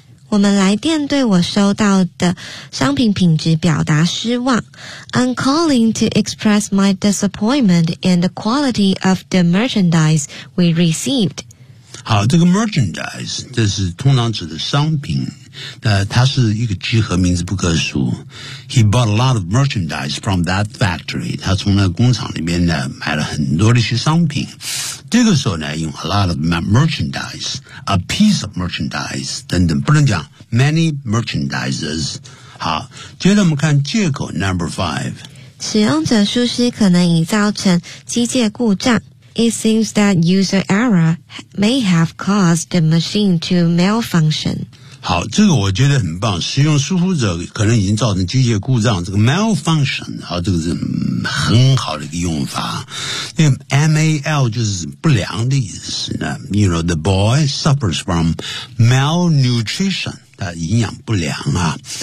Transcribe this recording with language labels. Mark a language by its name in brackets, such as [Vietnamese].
[Chinese] 我们来电对我收到的商品品质表达失望。 [English] I'm calling to express my disappointment in the quality of the merchandise we received。 [Chinese] 好，这个 merchandise 这是通常指的商品，它是一个集合名字，不可数。 [English] He bought a lot of merchandise from that factory。 [Chinese] 他从那工厂里面呢买了很多的一些商品。这个时候呢用 [English] a lot of merchandise, a piece of merchandise, [Chinese] 等等，不能讲 [English] many merchandises。 [Chinese] 好，接着我们看借口 Number five，使用者疏失可能已造成机械故障。 [English] It seems that user error may have caused the machine to malfunction。 [Chinese] 好，这个我觉得很棒，使用疏忽者可能已经造成机械故障，这个 malfunction， 好，这个是很好的一个用法。那个 MAL 就是不良的意思呢， [English] you know, the boy suffers from malnutrition， [Chinese] 他营养不良啊。